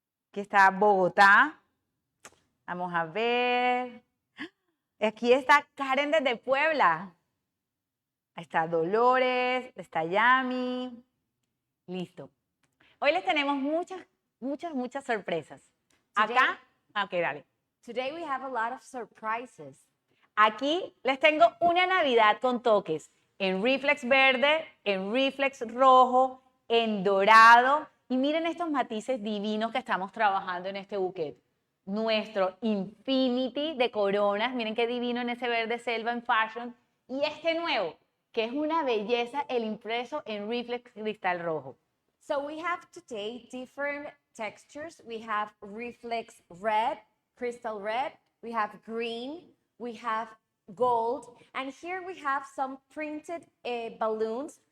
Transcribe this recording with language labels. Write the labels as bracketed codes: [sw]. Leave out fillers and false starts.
[es] Aquí está Bogotá. Vamos a ver. Aquí está Karen desde Puebla. Ahí está Dolores, está Yami. Listo. Hoy les tenemos muchas sorpresas. Acá, ok, dale. [en] Today we have a lot of surprises. [es] Aquí les tengo una Navidad con toques en reflex verde, en reflex rojo, en dorado. Y miren estos matices divinos que estamos trabajando en este bouquet. Nuestro Infinity de coronas, miren qué divino en ese verde selva en fashion. Y este nuevo, que es una belleza, el impreso en reflex cristal rojo. [en] So we have today different textures. We have reflex red, crystal red, we have green, we have gold, and here we have some printed balloons.